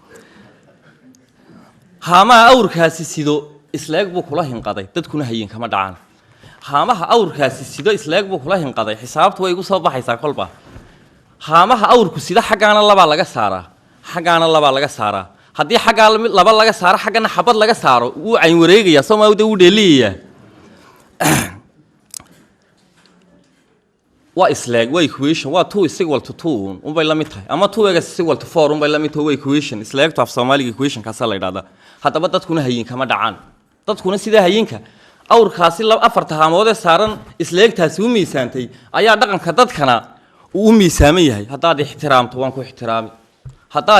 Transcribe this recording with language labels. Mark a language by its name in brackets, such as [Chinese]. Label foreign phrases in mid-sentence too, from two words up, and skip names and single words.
[Somali] haamaha awrkaasi sido isleeg buu kula hinqaday dadkuna hayin kama dhacaan haamaha awrkaasi sido isleeg buu kula hinqaday xisaabtu way igu soo baxaysaa kolba haamaha awrku sida xaggaana labaa laga saaraa xaggaana labaa laga saaraa haddii xaggaa laba laga saaro xaggana xabad laga saaro wuu cayn wareegayaa soomaalida wuu dheeliyayaa waa isleeg waa equation waa 2 [English] is equal to 2 [Somali] unbay la mid tahay ama 2 [English] is equal to 4 [Somali] unbay la mid tahay waa equation isleegtu af Soomaaliga equation kaasa la yiraahdaa hadaba dadkuna hayin kama dhacaan dadkuna sida hayinka awrkaasi afarta haamood ee saaran isleegtaasi u miisaantay ayaa dhaqanka dadkana uu miisaaman yahay haddaad ixtiraamto waan ku ixtiraami haddaad